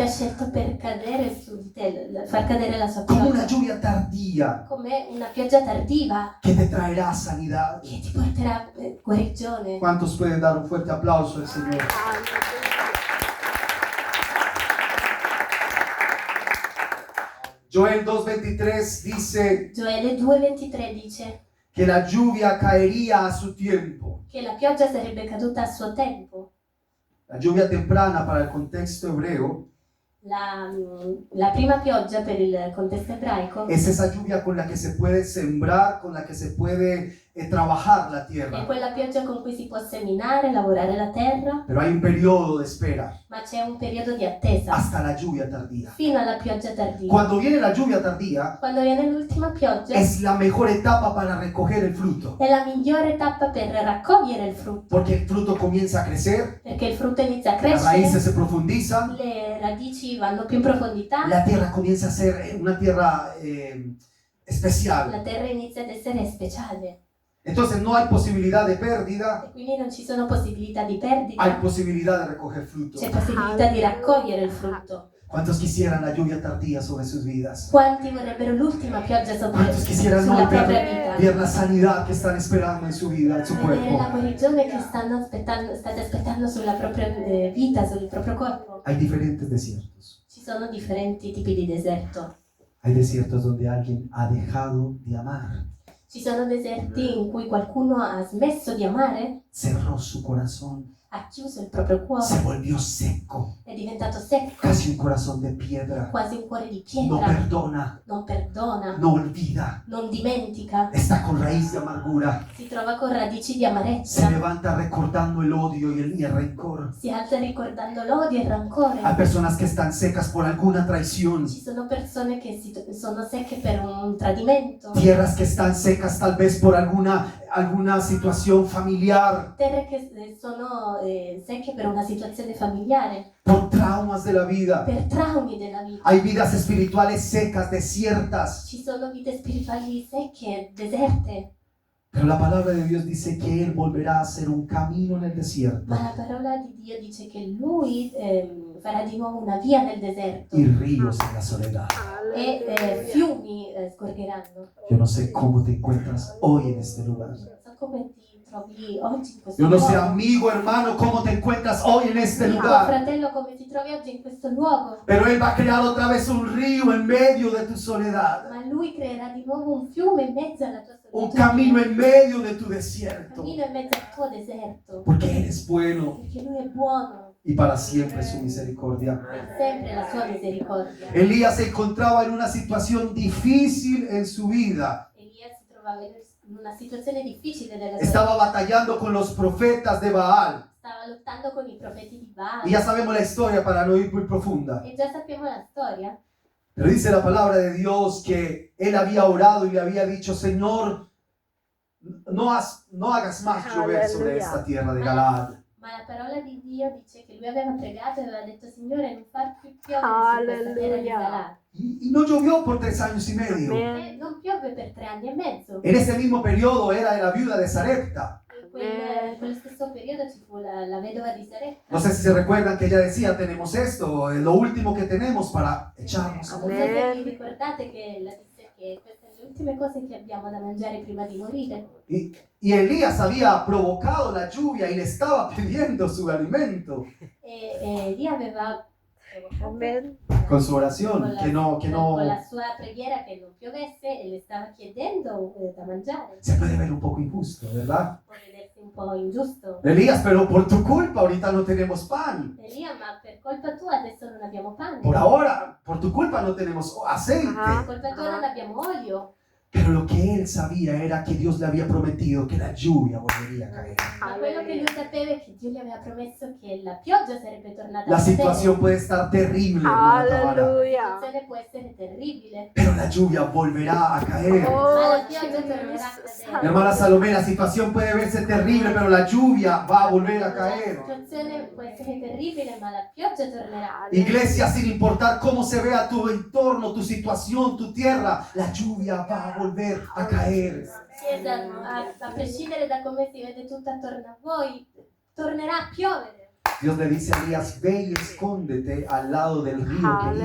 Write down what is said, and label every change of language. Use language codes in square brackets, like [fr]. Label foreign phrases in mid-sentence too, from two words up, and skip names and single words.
[it] ti ha scelto per cadere su di te, far cadere la sua [es] Como una [it] pioggia, [es] lluvia tardía [it] come una pioggia tardiva [es] que te traerá sanidad. [it] che ti porterà guarigione. [es] ¿Cuántos pueden dar un fuerte aplauso al Señor? Joel 2:23 dice [it] Gioele 2,23 dice [es] que la lluvia caería a su tiempo. [it] che la pioggia sarebbe caduta a suo tempo. [es] La lluvia temprana para el contexto hebreo [it] La prima pioggia per il contesto ebraico [es] es esa lluvia con la que se puede sembrar, con la que se puede trabajar la [it] è [es] tierra. [it] quella pioggia con cui si può seminare, lavorare la terra, [es] Pero hay un periodo de espera [it] ma c'è un periodo di attesa [es] hasta la lluvia tardía. [it] fino alla pioggia tardiva. [es] Cuando viene la lluvia tardía, [it] Quando viene l'ultima pioggia [es] es la mejor etapa para recoger el fruto, [it] è la migliore tappa per raccogliere il frutto, [es] porque el fruto comienza a crecer, [it] perché il frutto inizia a [es] las raíces [it] crescere, [es] se profundizan, [it] le radici vanno più in profondità, [es] la tierra comienza a ser una tierra especial. [it] la terra inizia ad essere speciale [es] Entonces no hay posibilidad de pérdida, [it] e quindi non ci sono possibilità di [es] hay [it] perdita, [es] posibilidad de recoger fruto. [it] c'è possibilità di raccogliere il frutto. [es] ¿Cuántos quisieran la lluvia tardía sobre sus vidas? [it] Quanti vorrebbero l'ultima pioggia [es] ¿Cuántos quisieran [it] sulla [es] hoy [it] propria [es] ver, [it] vita? [es] la sanidad que están esperando en su vida, en su [it] Vedere la [es] cuerpo? [it] guarigione che state aspettando sulla propria vita, sul proprio corpo. [es] Hay diferentes desiertos. [it] Ci sono differenti tipi di deserto. [es] Hay desiertos donde alguien ha dejado de amar, [it] Ci sono deserti in cui qualcuno ha smesso di amare, [es] cerró su corazón, [it] ha chiuso il proprio [es] se [it] cuore, [es] volvió seco, [it] è diventato secco, [es] casi un corazón de piedra. [it] quasi un cuore di [es] No [it] pietra, [es] perdona, [it] non perdona, [es] no olvida, [it] non dimentica, [es] está con raíz de amargura. [it] si trova con radici di [es] Se [it] amarezza, [es] levanta recordando el odio y el rencor. [it] si alza ricordando l'odio e il rancore. [es] Hay personas que están secas por alguna traición, [it] Ci sono persone che sono secche per un tradimento, [es] tierras que están secas tal vez por alguna situación familiar, [it] terre che sono secche per una situazione familiare, [es] por traumas de la vida. [it] per traumi della vita. [es] Hay vidas espirituales secas, desiertas, [it] Ci sono vite spirituali secche, deserte, [es] Pero la palabra de Dios dice que Él volverá a hacer un camino en el desierto [it] Ma la parola di Dio dice che lui farà di nuovo una via nel deserto [es] y ríos en la soledad. [it] e fiumi scorreranno. [es] Yo no sé cómo te encuentras hoy en este lugar. [it] Non so come ti trovi oggi in questo [es] Yo no sé, [it] luogo. [es] amigo, hermano, cómo te encuentras hoy en este [it] Amico, [es] lugar. [it] fratello, come ti trovi oggi in questo luogo. [es] Pero Él va a crear otra vez un río en medio de tu soledad. [it] Ma lui creerà di nuovo un fiume in mezzo alla tua [es] Un [it] solitudine. [es] camino en medio de tu [it] Un [es] desierto. [it] cammino in mezzo al tuo deserto. [es] Porque Él es bueno [it] Perché lui è buono [es] y para siempre su misericordia. [it] e sempre la sua misericordia. [es] Elías se encontraba en una situación difícil en su vida. [it] Elia si trovava in una situazione difficile della sua [es] Estaba [it] vita. [es] batallando con los profetas de Baal. [it] Stava lottando con i profeti di Baal. [es] Y ya sabemos la historia para no ir muy profunda. [it] E già sappiamo la storia. [es] Pero dice la palabra de Dios que él había orado y le había dicho, Señor, no hagas más llover sobre esta tierra de Galaad. [it] Ma la parola di Dio dice che lui aveva pregato e aveva detto: Signore, non far più piovere su questa terra di Galaad. [es] Y no llovió por 3 años y medio. [it] E non piove per 3 anni e mezzo. [es] En ese mismo periodo era de la viuda de Sarepta. [it] In quello stesso periodo ci fu la vedova di Sarepta. [es] No sé si se recuerdan que ella decía, tenemos esto, es lo último que tenemos para echarnos a [it] Non so [es] morir. [it] se vi ricordate che la disse che queste sono le ultime cose che abbiamo da mangiare prima di morire. [es] Y Elías había provocado la lluvia y le estaba pidiendo su alimento [it] E lì aveva Amen. [es] con su oración, [it] con la sua preghiera che non piovesse e le stava chiedendo da mangiare. [es] se puede ver un poco injusto, ¿verdad? [it] Può vedersi un po' ingiusto. [es] Elías, pero por tu culpa ahorita no tenemos pan. [it] Elia, ma per colpa tua adesso non abbiamo pane. [es] Por ahora, por tu culpa no tenemos aceite. [it] Per colpa tua non abbiamo olio. [es] Pero lo que él sabía era que Dios le había prometido que la lluvia volvería a caer. [it] Ma quello che lui sapeva è che Dio gli aveva promesso che la pioggia sarebbe tornata [es] La [it] a cadere. [es] situación puede estar terrible, hermana Tamara, [it] La Hallelujah. situazione può essere terribile, [es] pero la lluvia volverá a caer. [it] ma Oh, la pioggia tornerà a Jesus. cadere. [es] Hermana Salomé, la situación puede verse terrible, pero la lluvia va a volver a [it] La [es] caer. [it] situazione può essere terribile, ma la pioggia tornerà. [es] Iglesia, sin importar cómo se vea tu entorno, tu situación, tu tierra, la lluvia va a volver a caer. [it] Chiesa, a prescindere da come si vede tutto attorno a voi, tornerà a piovere. [es] Dios le dice a Elías, ve y escóndete al lado del río Kerit.